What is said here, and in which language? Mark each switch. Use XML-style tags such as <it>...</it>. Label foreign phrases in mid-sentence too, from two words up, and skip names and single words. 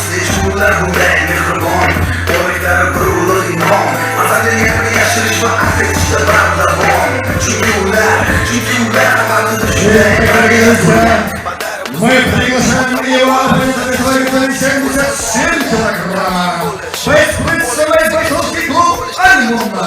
<uz>Shukurlar bunday mehribon, boyliklari bir ulug' imon. Farzandlarga yashirish va afetishda bardavom. Chunki ular qalbida shunday</uz> <ru>Мы приглашаем его на 77 килограммов. Боец представляет бойцовский клуб «Альмунар».</ru>